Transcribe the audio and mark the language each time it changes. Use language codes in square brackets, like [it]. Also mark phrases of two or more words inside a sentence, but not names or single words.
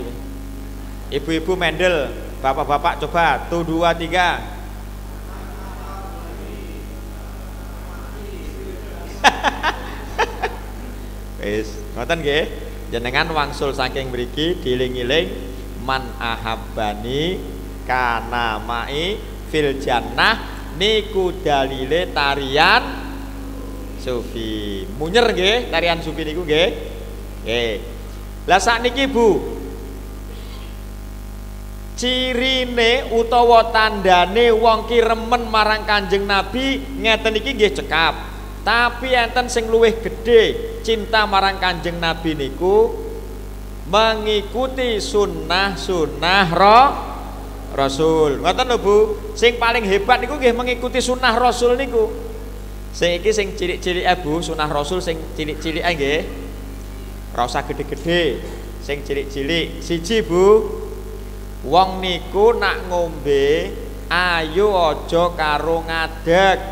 [jv] Ibu-ibu mendel, bapak-bapak coba tuh 2 3. Wis, ngoten nggih. Jenengan wangsul saking mriki diiling-iling [ar] من أحبني كان معي في الجنة [jv] niku dalile tarian sufi. Munyer nggih tarian sufi niku nggih. Nggih. Lah sakniki Bu, cirine utawa tandane wong ki remen marang Kanjeng Nabi ngeten iki nggih cekap. Tapi enten sing luwih gedhe cinta marang Kanjeng Nabi niku [id] mengikuti sunnah-sunnah Rasul. [jv] Ngoten lho Bu, sing paling hebat niku nggih [id] mengikuti sunnah Rasul [jv] niku. Sing iki sing cilik-cilik Bu, sunnah Rasul sing cilik-cilik nggih. Ora usah gede-gede, sing cilik-cilik. Siji Bu, wong niku nak ngombe ayo aja karo ngadeg.